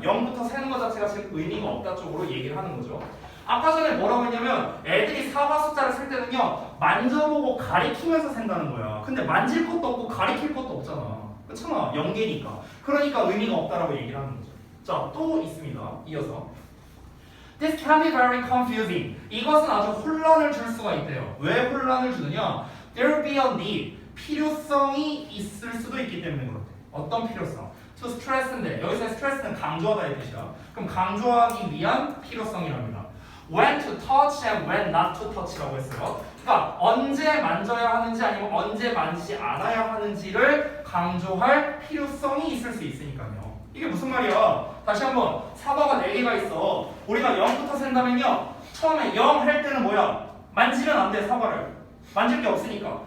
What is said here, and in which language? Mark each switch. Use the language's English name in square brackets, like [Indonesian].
[Korean] 0부터 세는 것 자체가 지금 의미가 없다 쪽으로 얘기를 하는 거죠. 아까 전에 뭐라고 했냐면 애들이 사과 숫자를 셀 때는요 만져보고 가리키면서 센다는 거야. 근데 만질 것도 없고 가리킬 것도 없잖아. 그렇잖아. 0개니까. 그러니까 의미가 없다라고 얘기를 하는 거죠. 자, 또 있습니다. 이어서 [English] This can be very confusing. [Korean] 이것은 아주 혼란을 줄 수가 있대요. 왜 혼란을 주느냐? [English] There will be a need. [Korean] 필요성이 있을 수도 있기 때문에 그렇대. 어떤 필요성? [English] To stress [Korean] 인데 여기서 스트레스는 강조하다의 뜻이야. 그럼 강조하기 위한 필요성이랍니다. [English] when to touch and when not to touch라고 [Korean] 했어요. 그러니까 언제 만져야 하는지 아니면 언제 만지지 않아야 하는지를 강조할 필요성이 있을 수 있으니까요. 이게 무슨 말이야? 다시 한번 사과가 4개가 있어. 우리가 0부터 센다면요. 처음에 0 할 때는 뭐야? 만지면 안 돼, 사과를. 만질 게 없으니까.